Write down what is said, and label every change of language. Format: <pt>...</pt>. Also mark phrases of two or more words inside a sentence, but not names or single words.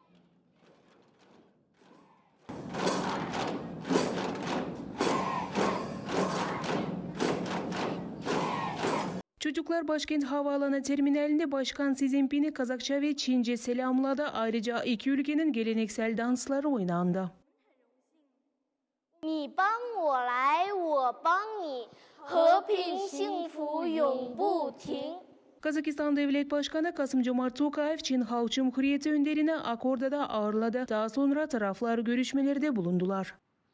<tr>Çocuklar başkent havaalanı terminalinde Başkan Xi Jinping'i Kazakça ve Çince selamladı. Ayrıca iki ülkenin geleneksel dansları oynandı.</tr> <zh>你帮我来，我帮你，和平幸福永不停。</zh> <tr>Kazakistan Devlet Başkanı Kasım-Jomart Tokayev, Çin Halk Cumhuriyeti önderini Akkorda'da ağırladı. Daha sonra taraflar görüşmelerde bulundular.</tr>